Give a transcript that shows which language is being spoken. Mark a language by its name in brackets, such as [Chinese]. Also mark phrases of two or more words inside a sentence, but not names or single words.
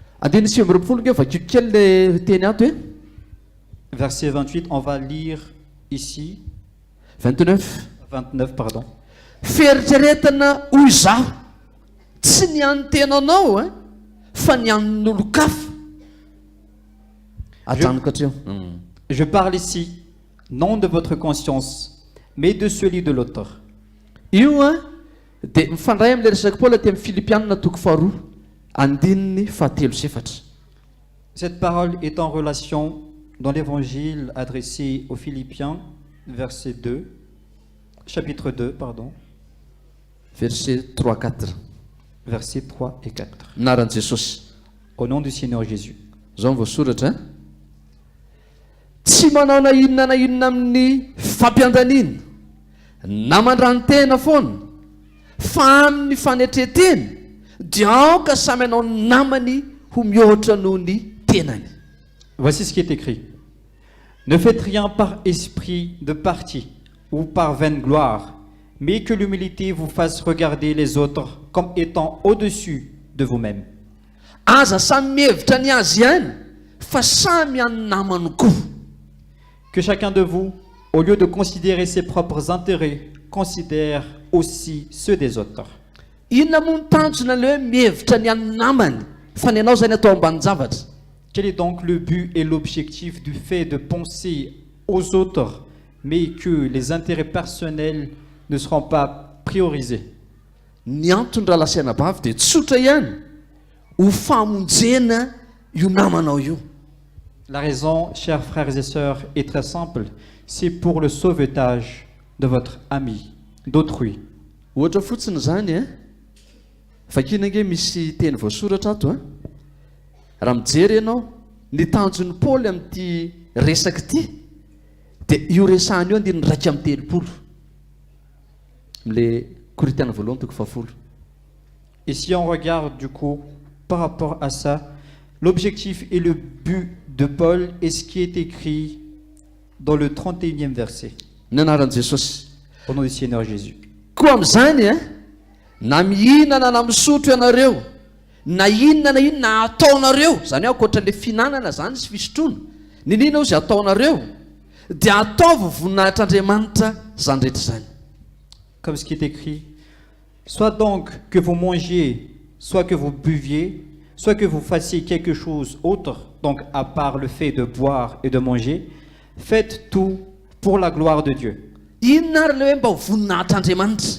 [French] Verset 28, on va lire ici. 29, pardon. [Malagasy] Fieritreretana hoy izaho, tsy ny an'ny tenanao fa ny an'olon-kafa. [French] Je parle ici, non de votre conscience, mais de celui de l'autre. [Malagasy] Io dia mifandray amin'ilay resaka Paul aty amin'ny Filipianina toko 2, andininy 7. [French] Cette parole est en relation dans l'évangile adressé aux Philippiens, verset 2, chapitre 2, pardon. Verset 3-4. Versets 3 et 4. [Malagasy] Anaran'i Jesosy. [French] Au nom du Seigneur Jésus. [Malagasy] Zao voasoratra. Tsy manao na inona amin'ny fampiandaniana na mandrantena foana fa amin'ny fanetretena dia aoka samy anao namany ho mihoatra noho ny tenany. [French] Voici ce qui est écrit. Ne faites rien par esprit de parti ou par vaine gloire, mais que l'humilité vous fasse regarder les autres comme étant au-dessus de vous-même. [Malagasy] Aza samy mihevitra ny azy ihany fa samy any namany koa. [French] Que chacun de vous, au lieu de considérer ses propres intérêts, considère aussi ceux des autres. [Malagasy] Inona moa ny tanjona le hoe mihevitra ny any namany fa ny anao zany atao ambany zavatra. [French] Quel est donc le but et l'objectif du fait de penser aux autres, mais que les intérêts personnels ne seront pas priorisés? [Malagasy] Ny antony raha lasaina bavy dia tsotra ihany ho famonjena io namanao io. [French] La raison, chers frères et sœurs, est très simple. C'est pour le sauvetage de votre ami, d'autrui. [Malagasy] Ohatra fotsiny zany fakina nge misy teny voasoratra ato raha mijery ianao ny tanjon'ny Paul amin'ity resaka ity dia io resahany io andininy 2:30 le Corinthiens voalohany toko 10. [French] Et si on regarde du coup par rapport à ça, l'objectif et le but de Paul est ce qui est écrit dans le 31e verset. [Malagasy] Ny anaran'i Jesosy. [French] Au nom du Seigneur Jésus. [Malagasy] Koa amin'izany na mihinana na misotro ianareo na inona na inona ataonareo zany hoe ankoatran'ilay finanana zany sy fisotroana ny inona ao izay ataonareo dia ataovy voninahitr'Andriamanitra zany rehetra zany. [French] Comme ce qui est écrit, soit donc que vous mangiez, soit que vous buviez, soit que vous fassiez quelque chose autre, donc à part le fait de boire et de manger, faites tout pour la gloire de Dieu. [Malagasy] Inona ary le hoe mba ho voninahitr'Andriamanitra?